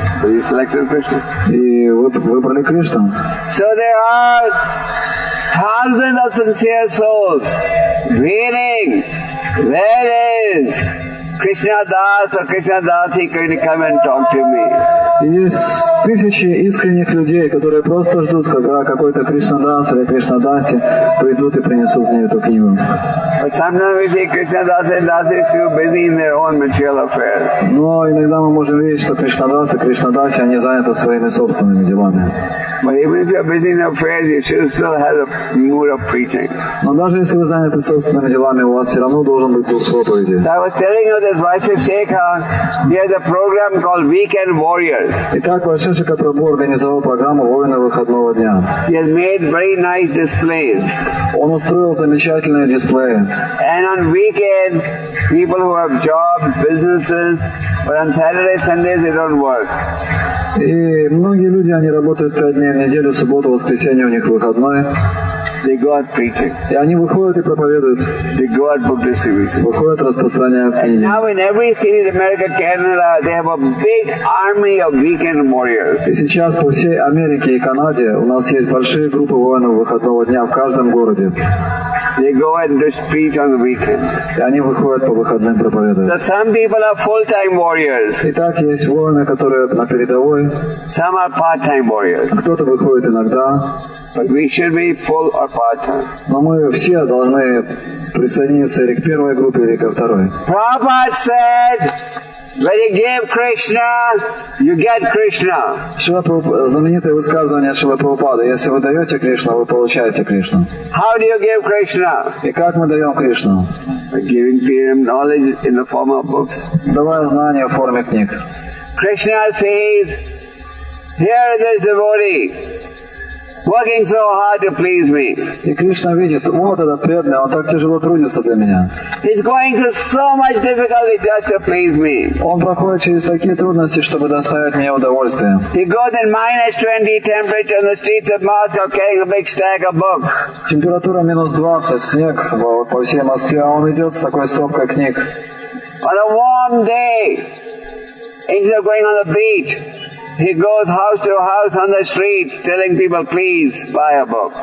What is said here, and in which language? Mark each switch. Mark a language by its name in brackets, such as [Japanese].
[English] So you selected Krishna. [Russian] И вы выбрали Кришну. [English] So there are thousands of sincere souls waiting. Where is Krishna Das or Krishna Dasi going to come and talk to me? [Russian] Есть тысячи искренних людей, которые просто ждут, когда какой-то Кришнадас или Кришнадаси придут и принесут мне эту книгу. [English] But sometimes we see Krishna Das and Dasi is too busy in their own material affairs. [Russian] Но иногда мы можем видеть, что Кришнадас и Кришнадаси, они заняты своими собственными делами. [English] But even if you are busy in your affairs, you should still have the mood of preaching. [Russian] Но даже если вы заняты собственными делами, у вас все равно должен быть дух проповеди. [English] So I was telling you that Vaishya Shekhar, he has a program called Weekend Warriors. [Russian] Итак, Вайшешика Прабху организовал программу «Воины выходного дня». [English] He has made very nice displays. [Russian] Он устроил замечательные дисплеи. [English] And on weekend, people who have jobs, businesses, but on Saturday, Sundays they don't work. [Russian] И многие люди, они работают 5 дней в неделю, субботу, воскресенье у них выходной. [English] They go out preaching. [Russian] И они выходят и проповедуют. [English] They go out book distribution. [Russian] Выходят, распространяют [English] And [Russian] книги. [English] now in every city in America, Canada, they have a big army of weekend warriors. [Russian] И сейчас по всей Америке и Канаде у нас есть большие группы воинов выходного дня в каждом городе. [English] They go and just preach on the weekend. [Russian] И они выходят по выходным проповедуют. [English] So some people are full-time warriors. [Russian] Итак, есть воины, которые на передовой, [English] Some are part-time warriors. [Russian] кто-то выходит иногда, [English] But we should be full or part-time. [Russian] но мы все должны присоединиться или к первой группе, или ко второй. [English] Prabhupada said, when you give Krishna, you get Krishna. [Russian] Знаменитое высказывание Шриле Прабхупады: если вы даете Кришну, вы получаете Кришну. [English] How do you give Krishna? [Russian] И как мы даем Кришну? [English] By giving him knowledge in the form of books. [Russian] Давая знания в форме книг. [English] Krishna says, here is this devotee, working so hard to please me. [Russian] И Кришна видит, вот этот преданный, он так тяжело трудится для меня. [English] He's going through so much difficulty just to please me. [Russian] Он проходит через такие трудности, чтобы доставить мне удовольствие. [English] He goes in -20 temperature on the streets of Moscow carrying a big stack of books. [Russian] Температура -20, снег вот по всей Москве, а он идет с такой стопкой книг. [English] On a warm day, instead of going on the beach, he goes house to house on the street telling people, please buy a book.